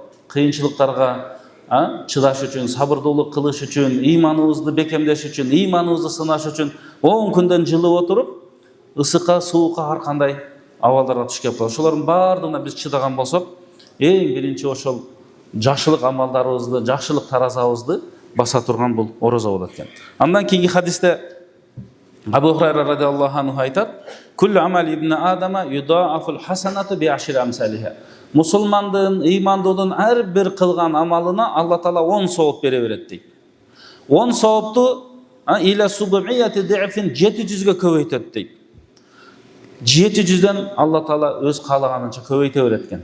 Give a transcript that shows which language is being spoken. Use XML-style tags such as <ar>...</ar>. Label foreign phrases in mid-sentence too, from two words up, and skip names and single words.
<ky>Кыйынчылыктарга чыдаш үчүн, сабырдуулук кылыш үчүн, ыйманыбызды бекемдеш үчүн, ыйманыбызды сынаш үчүн 10 күндөн жылып отуруп, ысыкка, суукка ар кандай абалдарга туш келип калат. Ошолордун баардыгына биз чыдаган болсок, эң биринчи ошол жакшылык амалдарыбызды, жакшылык таразабызды баса турган бул орозо болот экен.</ky> <ar>Андан кийинки хадисте Абу Хурайра رضي الله عنه айтат: "كل عمل ابن آدم يضاعف الحسنة بعشر أمثالها."</ar> <ky>Мусулмандын, ыймандуудун ар бир кылган амалына Алла Таала 10 сооп бере берет дейт. 10 соопту</ky> <ar>إلى سبعمائة ضعف</ar> <ky>700-гө көбөйтөт дейт. 700дөн Алла Таала өз каалаганынча көбөйтө берет экен.</ky>